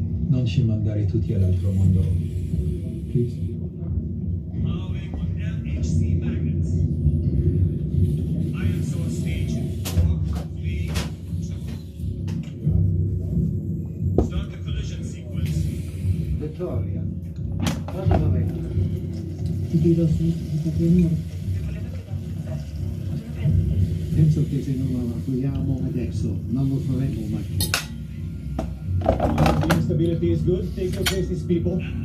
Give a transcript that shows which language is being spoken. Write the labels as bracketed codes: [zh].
[it] Non ci mandare tutti all'altro mondo. [en] Please. Following on LHC magnets. ISO stage 4, 3, 2. Start the collision sequence. [it] Vittoria, cosa dov'è? Ti dirò sì, mi fa piacere. Penso che se non la evacuiamo adesso non lo faremo mai più. [en] The instability is good. Take your places, people.